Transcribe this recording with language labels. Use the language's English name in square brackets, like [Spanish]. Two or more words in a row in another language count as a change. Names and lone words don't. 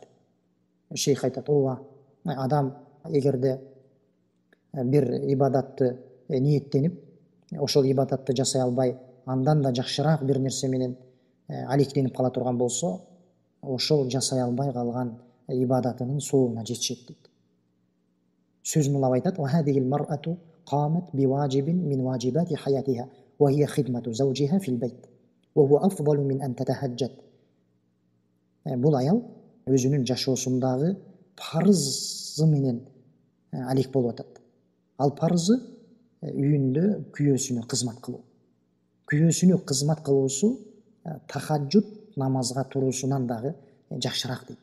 [Kyrgyz] Шейх айтат: ооба, адам эгерде бир ибадатты ниеттенип, ошол ибадатты жасай албай, андан да жакшыраак бир нерсе менен алектенип кала турган болсо, ошол жасай албай калган ибадатынын сообуна жетишет дейт. Сөз мулап айтат: [Arabic] "وهذه المرأة قامت بواجب من واجبات حياتها وهي خدمة زوجها في البيت وهو أفضل من أن تتهجد." [Kyrgyz] Бул аял өзүнүн жашоосундагы парызы менен алек болуп атат. Ал парызы үйүндө күйөөсүнө кызмат кылуу. Күйөөсүнө кызмат кылуусу тахажжуд намазга туруусунан дагы жакшыраак дейт.